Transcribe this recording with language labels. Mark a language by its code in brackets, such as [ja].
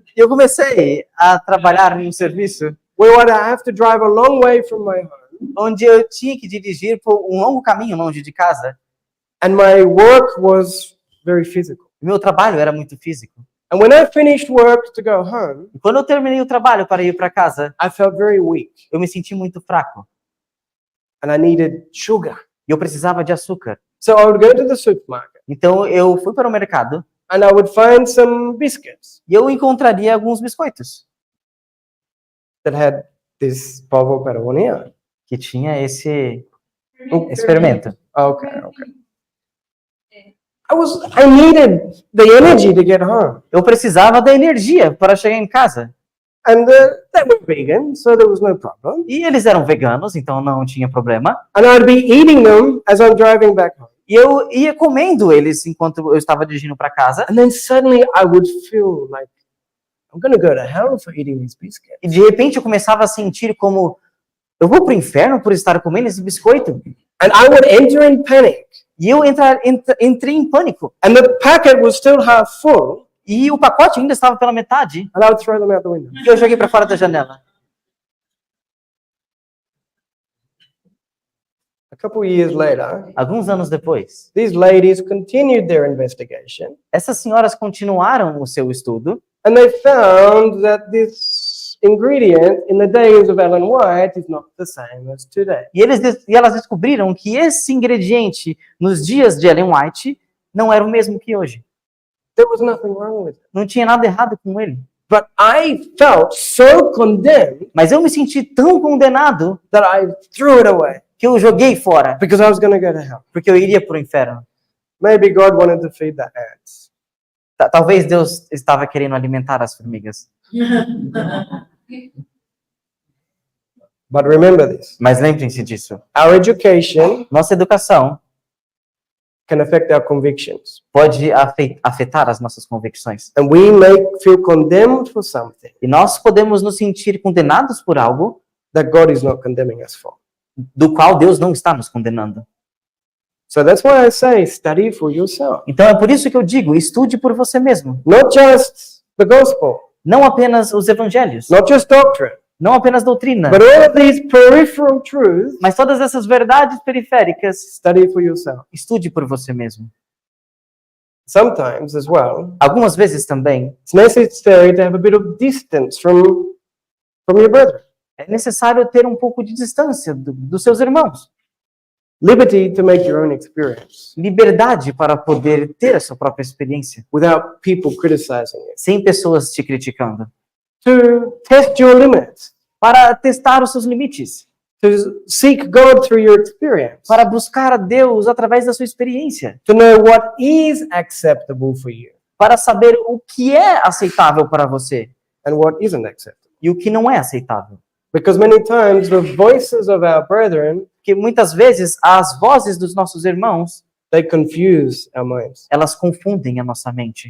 [pt] Eu comecei a trabalhar em um serviço [en] where I have to drive a long way from my home, [pt] onde eu tinha que dirigir por um longo caminho longe de casa. [en] and my work was very physical. [pt] Meu trabalho era muito físico. [en] And when I finished work to go home, [pt] E quando eu terminei o trabalho para ir para casa, [en] I felt very weak, [pt] eu me senti muito fraco. [en] and I needed sugar. [pt] E eu precisava de açúcar. [en] So I would go to the supermarket, [pt] Então eu fui para o mercado [en] and I would find some biscuits [pt] e eu encontraria alguns biscoitos [en] that had this [es] polvo para hornear. [pt] que tinha esse fermento. [en] Okay. I needed the energy to get home. [pt] Eu precisava da energia para chegar em casa. [en] And they were vegan, so there was no problem. [pt] E eles eram veganos, então não tinha problema. [en] And I'd be eating them as I'm driving back home. [pt] E eu ia comendo eles enquanto eu estava dirigindo para casa. [en] And then suddenly I would feel like I'm going to go to hell for eating these biscuits. [pt] E de repente eu começava a sentir como eu vou para o inferno por estar comendo esse biscoito. [en] And I would enter in panic. [pt] E eu entrei em pânico. [en] And the packet was still half full. [pt] E o pacote ainda estava pela metade. [en] And I would throw them out the window. [pt] E eu joguei para fora da janela. [en] A couple years later, [pt] Alguns anos depois, [en] these ladies continued their investigation. [pt] essas senhoras continuaram o seu estudo [en] And they found that this ingredient in the days of Ellen White is not the same as today. [pt] e elas descobriram que esse ingrediente nos dias de Ellen White não era o mesmo que hoje. [en] There was nothing wrong with it. [pt] Não tinha nada errado com ele. [en] But I felt so condemned [pt] Mas eu me senti tão condenado [en] that I threw it away [pt] que eu joguei fora, [en] because I was going to go to hell. [pt] porque eu iria para o inferno. [en] Maybe God wanted to feed the ants. [pt] Talvez Deus estava querendo alimentar as formigas. [en] But remember this. [pt] Mas lembrem-se disso. [en] Our education [pt] Nossa educação [en] can affect our convictions. [pt] pode afetar as nossas convicções. [en] And we may feel condemned for something [pt] E nós podemos nos sentir condenados por algo [en] that God is not condemning us for. [pt] do qual Deus não está nos condenando. [en] So that's why I say study for yourself. [pt] Então é por isso que eu digo, estude por você mesmo. [en] Not just the gospel, [pt] Não apenas os evangelhos, [en] not just doctrine, [pt] não apenas doutrina, [en] but all of these peripheral truths, [pt] mas todas essas verdades periféricas, [en] study for yourself. [pt] estude por você mesmo. [en] Sometimes as well, [pt] Algumas vezes também [en] it's necessary to have a bit of distance from your brethren. [pt] é necessário ter um pouco de distância dos seus irmãos. [en] Liberty to make your own experience [pt] Liberdade para poder ter a sua própria experiência, [en] without people criticizing it. [pt] sem pessoas te criticando. [en] To test your limits. [pt] Para testar os seus limites. [en] to seek God through your experience, [pt] para buscar a Deus através da sua experiência, [en] to know what is acceptable for you [pt] para saber o que é aceitável para você [en] and what isn't acceptable. [pt] e o que não é aceitável. [en] Because many times the voices of our brethren, [pt] Porque muitas vezes as vozes dos nossos irmãos, [en] they confuse our minds. [pt] elas confundem a nossa mente.